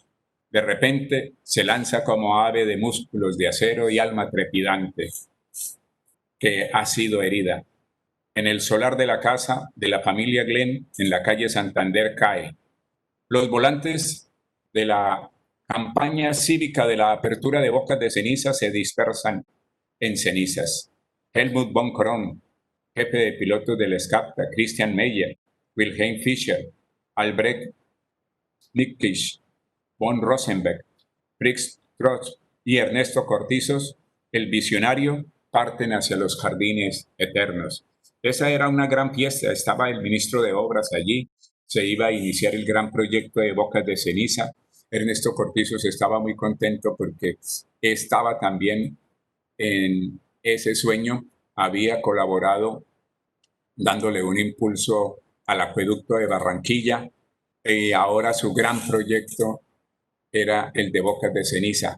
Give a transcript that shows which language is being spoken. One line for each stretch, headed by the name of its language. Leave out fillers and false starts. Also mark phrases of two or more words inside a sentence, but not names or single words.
Spanish: De repente se lanza como ave de músculos de acero y alma trepidante, que ha sido herida. En el solar de la casa de la familia Glenn, en la calle Santander, cae. Los volantes de la campaña cívica de la apertura de bocas de ceniza se dispersan en cenizas. Helmut von Kron, jefe de pilotos del SCAPTA, Christian Meyer, Wilhelm Fischer, Albrecht Nikisch, von Rosenberg, Fritz Trost y Ernesto Cortizos, el visionario, parten hacia los jardines eternos. Esa era una gran fiesta, estaba el ministro de Obras allí, se iba a iniciar el gran proyecto de Bocas de Ceniza. Ernesto Cortizos estaba muy contento porque estaba también en ese sueño, había colaborado dándole un impulso al acueducto de Barranquilla, y ahora su gran proyecto era el de Bocas de Ceniza.